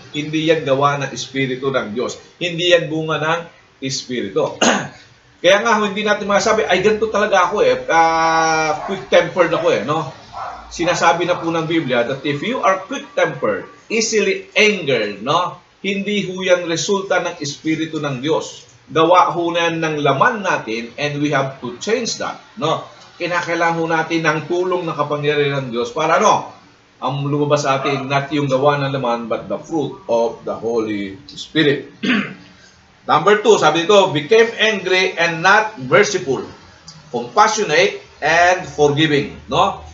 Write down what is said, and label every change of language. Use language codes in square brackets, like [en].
[tl] Hindi yan gawa ng Espiritu ng Diyos. Hindi yan bunga ng Espiritu. Kaya nga, hindi natin masasabi, ay ganito talaga ako eh. Quick-tempered ako eh, no? Sinasabi na po ng Biblia [en] that if you are quick-tempered, easily angered, no? [tl] Hindi ho yan resulta ng Espiritu ng Diyos. Gawa ho na ng laman natin [en] and we have to change that, [tl] no? Kinakailangan ho natin ng tulong ng kapangyarihan ng Diyos para ang lumabas sa atin, not yung gawa ng laman, [en] but the fruit of the Holy Spirit. Number 2, [tl] sabi dito, [en] became angry and not merciful, compassionate and forgiving, no?